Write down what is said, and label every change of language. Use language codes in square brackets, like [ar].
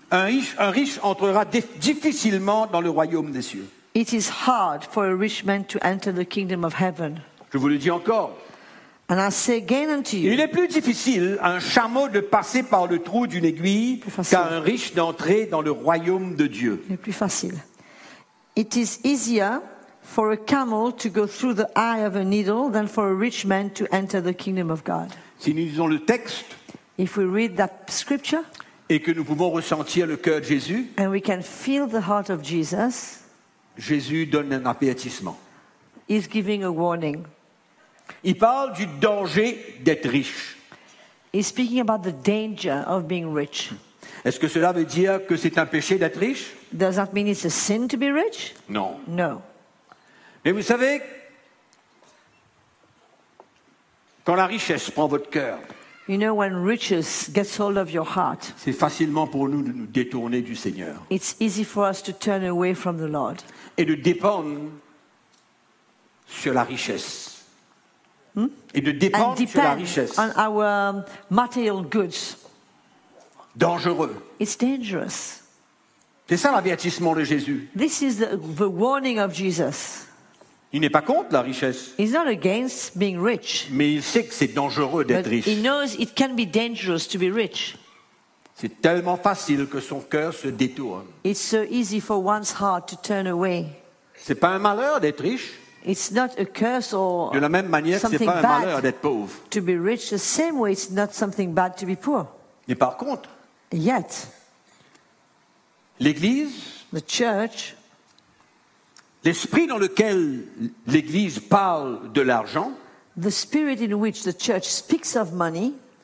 [fr] Un riche entrera difficilement dans le royaume des cieux. [en] It is hard for a rich man to enter the kingdom of heaven. [fr] Je vous le dis encore. [en] And I say again unto you. [fr] Il est plus difficile à un chameau de passer par le trou d'une aiguille qu'à un riche d'entrer dans le royaume de Dieu. Il est plus facile. [en] It is easier for a camel to go through the eye of a needle than for a rich man to enter the kingdom of God. [fr] Si nous lisons le texte, [en] if we read that scripture, [fr] et que nous pouvons ressentir le cœur de Jésus, [en] and we can feel the heart of Jesus, [fr] Jésus donne un avertissement. [en] He's giving a warning. [fr] Il parle du danger d'être riche. [en] He's speaking about the danger of being rich. [fr] Est-ce que cela veut dire que c'est un péché d'être riche? [en] Does that mean it's a sin to be rich? [fr] Non. [en] No. [fr] Mais vous savez, quand la richesse prend votre cœur, [en] you know, when riches gets hold of your heart, [fr] c'est facilement pour nous de nous détourner du Seigneur. [en] It's easy for us to turn away from the Lord. [fr] Et de dépendre sur la richesse. Hmm? Et de dépendre [en] and depend [fr] sur la richesse. [en] On our material goods. [fr] Dangereux. [en] It's dangerous. [fr] C'est ça l'avertissement de Jésus. [en] This is the warning of Jesus. [fr] Il n'est pas contre la richesse. [en] He's not against being rich. [fr] Mais il sait que c'est dangereux d'être riche. [en] He knows it can be dangerous to be rich. [fr] C'est tellement facile que son cœur se détourne. [en] It's so easy for one's heart to turn away. [fr] C'est pas un malheur d'être riche. [en] It's not a curse or [fr] de la même manière, ce n'est pas un malheur d'être pauvre. [en] To be rich, the same way, it's not something bad to be poor. [fr] Mais par contre, [en] yet, [fr] l'Église, [en] the church, [fr] l'esprit dans lequel l'Église parle de l'argent, [en] the spirit in which the church speaks of money,